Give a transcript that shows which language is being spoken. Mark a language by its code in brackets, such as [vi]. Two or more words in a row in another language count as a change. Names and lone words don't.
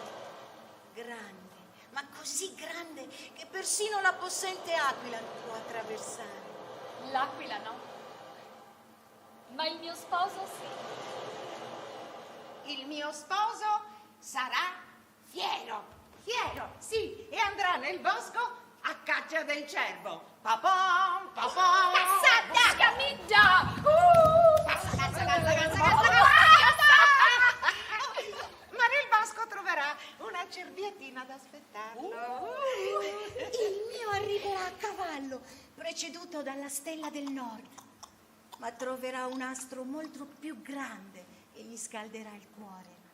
[it] Grande, ma così grande che persino la possente aquila lo può attraversare. L'aquila no, ma il mio sposo sì. Il mio sposo sarà fiero, sì, e andrà nel bosco a caccia del cervo. Papam, papam. Cassata! Scamiggia! Ma nel bosco troverà una cerbiatina ad aspettarlo. Il mio arriverà a cavallo, preceduto dalla stella del nord. Ma troverà un astro molto più grande e gli scalderà il cuore.